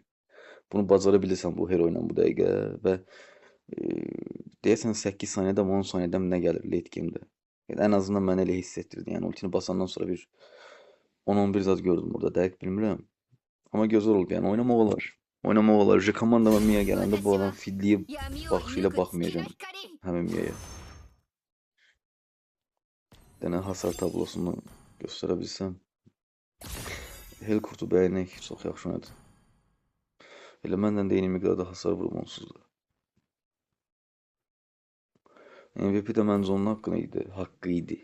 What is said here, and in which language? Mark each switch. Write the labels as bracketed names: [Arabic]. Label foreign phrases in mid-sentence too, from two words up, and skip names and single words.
[Azerbaijani] Bunu bacara bilirsən bu hero ilə bu dəqiqə və deyəsən 8 saniyədə 10 saniyədə nə gəlir [English] late game'də. [Azerbaijani] Yəni ən azından mənə elə hiss etdirdi. Yəni ultini basandan sonra bir 10-11 zad gördüm burada. Dəqiq bilmirəm. Amma gözəl oldu. Yəni oynamaq olar. Oynamaq olar. Komandama Mia gələndə bu adam fidliyib [Japanese] 闇を [Azerbaijani] baxışıyla [Japanese] 抜く月の [Azerbaijani] baxmayacağam [Japanese] 光 [Azerbaijani] həmin Mia'ya. Dənə hasar tablosunu göstərə bilsəm. Helkurtu bəyənək. Çox yaxşı oynadı. Elə məndən də eyni miqdarda hasar vurum onsuz da. MVP də məncə onun haqqı idi.